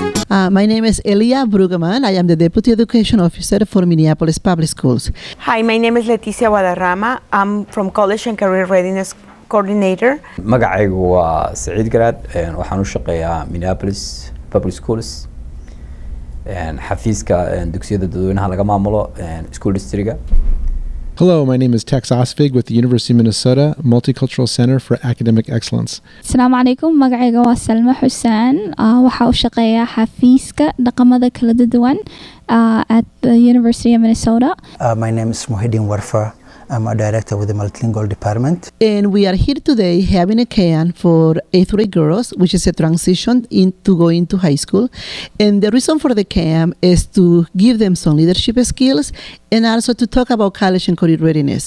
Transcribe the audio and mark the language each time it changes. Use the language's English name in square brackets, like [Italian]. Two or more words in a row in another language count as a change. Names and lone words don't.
[English] My name is Elia Brueggemann. I am the Deputy Education Officer for Minneapolis Public Schools. Hi, my name is Leticia Guadarrama. I'm from College and Career Readiness Coordinator. [Somali] magacaygu waa Saciid Garaad waxaan u shaqeeyaa Minneapolis Public Schools xafiiska dugsiyada dadweynaha laga maamulo school districtga. [English] Hello, my name is Tex Osvig with the University of Minnesota Multicultural Center for Academic Excellence. [Somali] Asalaamu calaykum, magacayga waa Salma Xusaan. Waxaa u shaqeeyaa xafiiska dhaqamada kala duwan [English] at the University of Minnesota. My name is Muhyiddin Warfa. I'm a director with the Multilingual Department. And we are here today having a camp for 8th grade girls, which is a transition into going to high school. And the reason for the camp is to give them some leadership skills and also to talk about college and career readiness.